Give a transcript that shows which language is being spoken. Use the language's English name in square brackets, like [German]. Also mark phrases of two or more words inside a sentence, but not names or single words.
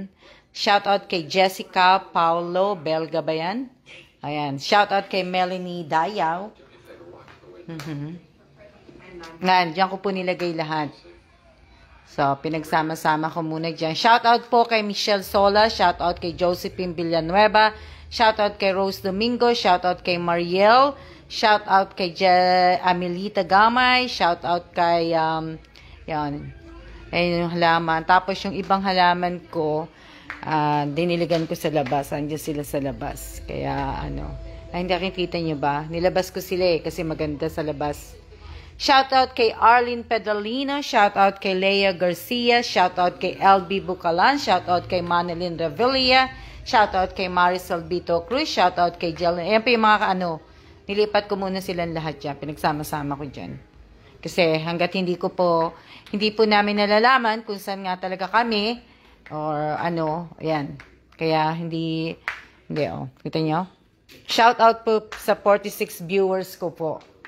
[English] Shout out [Filipino] kay Jessica Paulo Belga ba yan? Ayan. [English] Shout out [Filipino] kay Melanie Dayaw. Yan, diyan ko po nilagay lahat. So, pinagsama-sama ko muna dyan. [English] Shout out [Filipino] po kay Michelle Sola. [English] Shout out [Filipino] kay Josephine Villanueva. [English] Shout out [Filipino] kay Rose Domingo. [English] Shout out [Filipino] kay Mariel. [English] Shout out [Filipino] kay Amelita Gamay. [English] Shout out [Filipino] kay, yan. Ayun yung halaman. Tapos yung ibang halaman ko, diniligan ko sa labas. Andiyan sila sa labas. Kaya, hindi nakikita nyo ba? Nilabas ko sila kasi maganda sa labas. [English] Shout out [Filipino] kay Arlene Pedalino, [English] shout out [Filipino] kay Leia Garcia, [English] shout out [Filipino] kay LB Bucalan, [English] shout out [Filipino] kay Manilyn Revilla, [English] shout out [Filipino] kay Marisol Bito Cruz, [English] shout out [Filipino] kay Jelen. Ayan pa yung mga nilipat ko muna silang lahat dyan, pinagsama-sama ko dyan. Kasi hanggat hindi po namin nalalaman kung saan nga talaga kami, or ayan. Kaya hindi, kita nyo? [English] Shout out [Filipino] po sa 46 viewers ko po.